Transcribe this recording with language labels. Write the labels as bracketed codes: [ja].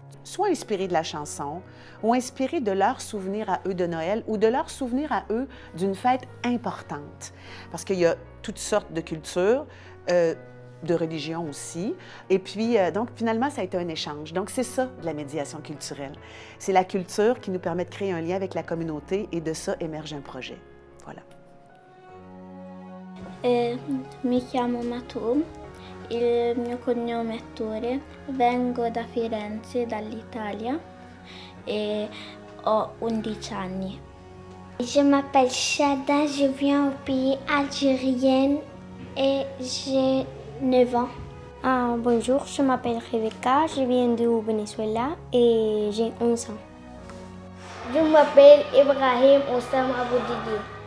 [fr] Soit inspiré de la chanson ou inspiré de leurs souvenirs à eux de Noël ou de leurs souvenirs à eux d'une fête importante. Parce qu'il y a toutes sortes de cultures, de religions aussi. Et puis, donc, finalement, ça a été un échange. Donc, c'est ça, de la médiation culturelle. C'est la culture qui nous permet de créer un lien avec la communauté et de ça émerge un projet. Voilà. [it] Mi chiamo Matou, il mio cognome è Tore, vengo da Firenze, dall'Italia e ho 11 anni. [fr] Je m'appelle Shada, je viens au pays algérien et j'ai 9 ans. Bonjour, je m'appelle Rebecca, je viens du Venezuela et j'ai 11 ans. Je m'appelle Ibrahim Oussam Aboudigui.